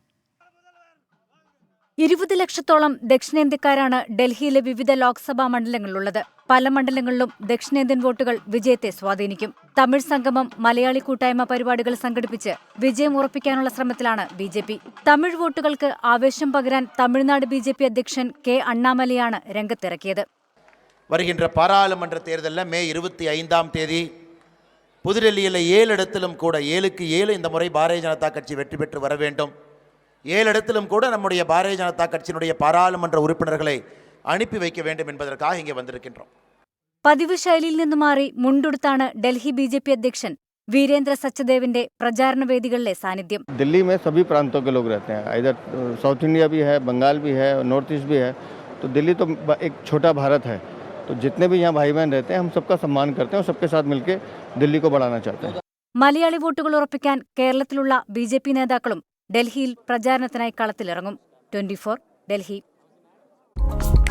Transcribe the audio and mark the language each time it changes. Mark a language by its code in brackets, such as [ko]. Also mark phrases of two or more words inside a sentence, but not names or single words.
[ml] 20 ലക്ഷത്തോളം ദക്ഷിണേന്ത്യക്കാരാണ് ഡൽഹിയിലെ വിവിധ ലോക്സഭാ മണ്ഡലങ്ങളിലുള്ളത്. പല മണ്ഡലങ്ങളിലും ദക്ഷിണേന്ത്യൻ വോട്ടുകൾ വിജയത്തെ സ്വാധീനിക്കും. തമിഴ് സംഗമം, മലയാളി കൂട്ടായ്മ പരിപാടികൾ സംഘടിപ്പിച്ച് വിജയം ഉറപ്പിക്കാനുള്ള ശ്രമത്തിലാണ് BJP. തമിഴ് വോട്ടുകൾക്ക് ആവേശം പകരാൻ തമിഴ്നാട് BJP അധ്യക്ഷൻ കെ അണ്ണാമലയാണ് രംഗത്തിറക്കിയത്. [ta] வருகின்ற பாராளுமன்ற தேர்தலில் மே 25ஆம் தேதி புதுடெல்லியில் 7 இடத்திலும் கூட 7க்கு 7 இந்த முறை பாரதிய ஜனதா கட்சி வெற்றி பெற்று வர வேண்டும். 7 இடத்திலும் கூட நம்முடைய பாரதிய ஜனதா கட்சியினுடைய பாராளுமன்ற உறுப்பினர்களை அனுப்பி வைக்க வேண்டும் என்பதற்காக இங்கே வந்திருக்கின்றோம். [ml] പതിവ് ശൈലിയിൽ നിന്ന് മാറി മുണ്ടുടുത്താണ് ഡൽഹി BJP അധ്യക്ഷൻ വീരേന്ദ്ര സച്ചദേവിന്റെ പ്രചാരണ വേദികളിലെ സാന്നിധ്യം. [hi] दिल्ली में सभी प्रांतों के लोग रहते हैं, इधर साउथ इंडिया भी है, बंगाल भी है, नॉर्थ ईस्ट भी है. तो दिल्ली तो एक छोटा भारत है, तो जितने भी यहाँ भाई बहन रहते हैं हम सबका सम्मान करते हैं और सबके साथ मिलकर दिल्ली को बढ़ाना चाहते हैं. [ml] മലയാളി വോട്ടുകൾ ഉറപ്പിക്കാൻ കേരളത്തിലുള്ള BJP നേതാക്കളും ഡൽഹിയിൽ പ്രചാരണത്തിനായി കളത്തിലിറങ്ങും. 24 ഡൽഹി.